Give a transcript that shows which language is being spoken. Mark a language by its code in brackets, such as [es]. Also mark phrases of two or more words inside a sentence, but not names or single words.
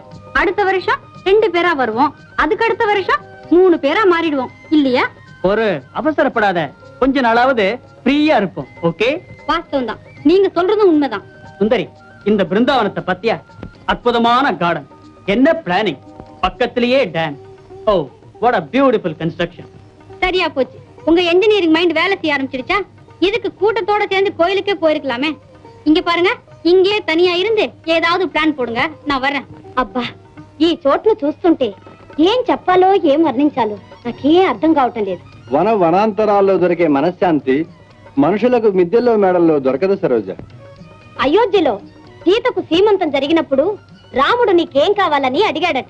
[ta] அடுத்த வருஷம் 2 பேரா வருவோம், அதுக்கு அடுத்த வருஷம் 3 பேரா மாறிடுவோம் இல்லையா? ஒரு அவசரப்படாத, கொஞ்ச நாளாவது ஃப்ரீயா இருப்போம். ஓகே? வாஸ்தவம் தான், நீங்க சொல்றதும் உண்மைதான். சுந்தரி, இந்த பிருந்தாவனத்தை பத்தியா அற்புதமான கார்டன், என்ன பிளானிங், பக்கத்திலேயே டேம். ஓ, [en] வாட் a beautiful construction. [ta] சரியா போச்சு, உங்க [en] engineering mind [ta] வேலை செய்ய ஆரம்பிச்சிடுச்சா? இதுக்கு கூட்டத்தோட சேர்ந்து கோயிலுக்கே போயிருக்கலாமே. இங்க பாருங்க, இங்கேயே தனியா இருந்து ஏதாவது பிளான் போடுங்க, நான் வரேன். [te] అబ్బా, ఈ చోట్ను చూస్తుంటే ఏం చెప్పాలో ఏం వర్ణించాలో నాకేం అర్థం కావటం లేదు. వనాంతరాల్లో దొరికే మనశ్శాంతి మనుషులకు మిద్దెల్లో మేడల్లో దొరకదు సరోజ. అయోధ్యలో సీతకు సీమంతం జరిగినప్పుడు రాముడు నీకేం కావాలని అడిగాడట.